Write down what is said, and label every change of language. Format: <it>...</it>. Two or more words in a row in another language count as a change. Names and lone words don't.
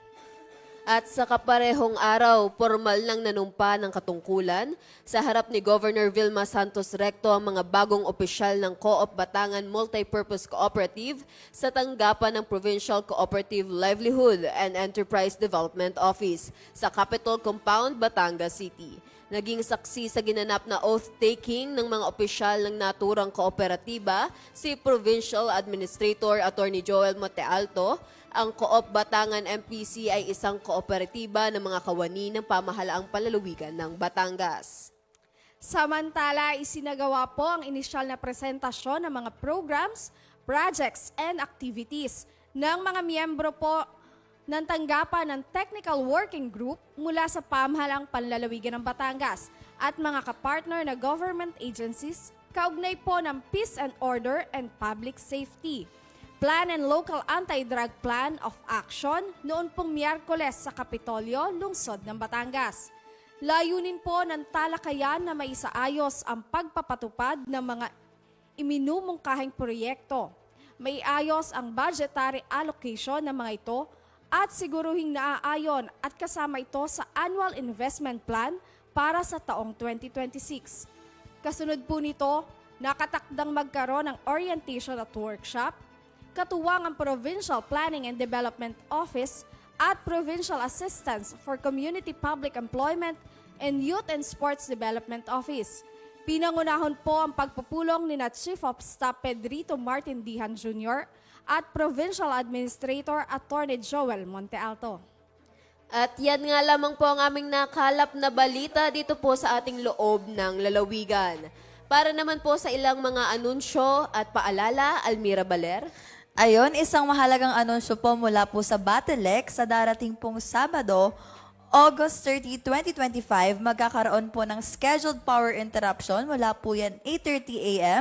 <tl>At sa kaparehong araw, formal nang nanumpa ng katungkulan sa harap ni Governor Vilma Santos Recto ang mga bagong opisyal ng Co-op Batangan Multipurpose Cooperative sa tanggapan ng Provincial Cooperative Livelihood and Enterprise Development Office sa Capitol Compound, Batangas City. Naging saksi sa ginanap na oath-taking ng mga opisyal ng naturang kooperatiba si Provincial Administrator Attorney Joel Montealto. Ang Co-op Batangan MPC ay isang kooperatiba ng mga kawani ng pamahalaang palalawigan ng Batangas. Samantala, isinagawa po ang inisyal na presentasyon ng mga</tl> <en>programs, projects, and activities</en> <tl>ng mga miyembro po ng tanggapan ng Technical Working Group mula sa pamahalaang panlalawigan ng Batangas at mga kapartner na</tl> <en>government agencies</en> <tl>kaugnay po ng Peace and Order and Public Safety. Plan and Local Anti-Drug Plan of Action noon pong Miyerkules sa Kapitolyo, lungsod ng Batangas. Layunin po ng talakayan na maisaayos ang pagpapatupad ng mga iminumungkahing proyekto. Maiayos ang</tl> <en>budgetary allocation</en> <tl>ng mga ito at siguruhing naaayon at kasama ito sa Annual Investment Plan para sa taong 2026. Kasunod po nito, nakatakdang magkaroon ng orientation at workshop, katuwang ang Provincial Planning and Development Office at Provincial Assistance for Community Public Employment and Youth and Sports Development Office. Pinangunahon po ang pagpupulong ni Chief of Staff Pedrito Martindihan Jr. at Provincial Administrator Attorney Joel Montealto. At yan nga lamang po ang aming nakalap na balita dito po sa ating loob ng lalawigan. Para naman po sa ilang mga anunsyo at paalala, Almira Baler. Ayon, isang mahalagang anunsyo po mula po sa Batelec sa darating pong Sabado, August 30, 2025, magkakaroon po ng</tl> <en>scheduled power interruption</en> <tl>mula po yan 8:30 a.m.</tl>